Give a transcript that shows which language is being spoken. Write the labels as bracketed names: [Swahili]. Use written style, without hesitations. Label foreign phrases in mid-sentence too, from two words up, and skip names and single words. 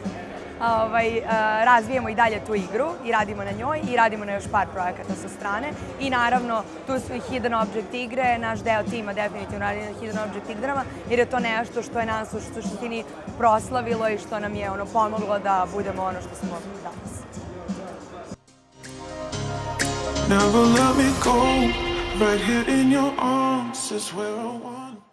[Serbian] Razvijemo i dalje tu igru i radimo na njoj i radimo na još par projekata sa strane i naravno tu su i Hidden Object igre, naš deo tima definitivno radi na Hidden Object igrama jer je to nešto što je nas u suštini proslavilo i što nam je pomoglo da budemo ono što smo danas. [English] Never let me go, right here in your arms is where I want.